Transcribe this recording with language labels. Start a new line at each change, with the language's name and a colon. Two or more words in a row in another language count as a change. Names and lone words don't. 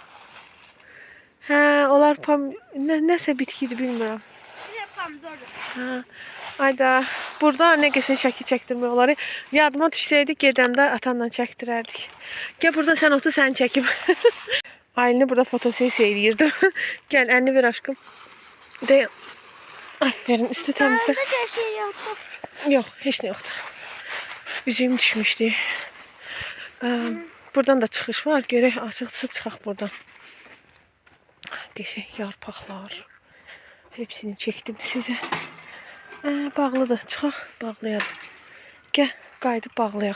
Azerbaijani: Hə, onlar nəsə bitkidir bilmirəm. Bir pomidor. Hə. Ayda, burada nə qəşəng şəkil çəkdirmək olar. Yardıma düşsəydik, gedəndə atanla çəkdirərdik. Gəl burada sən otur, səni çəkim. Ailini burada fotosesiya edirdim. Gəl, əlini ver aşkım. De. Aferin, üstü təmizlə.
Turkish: Bende de şey yoktu.
Azerbaijani: Yox, heç nə yoxdur. Üzüyüm düşmüşdü. Buradan da çıxış var. Görək, açıqsa çıxaq buradan. Qəşəng yarpaqlar. Hepsini çəkdim sizə. Bağlıdır. Çıxaq, bağlayalım. Gəl, qayıdıb bağlayaq.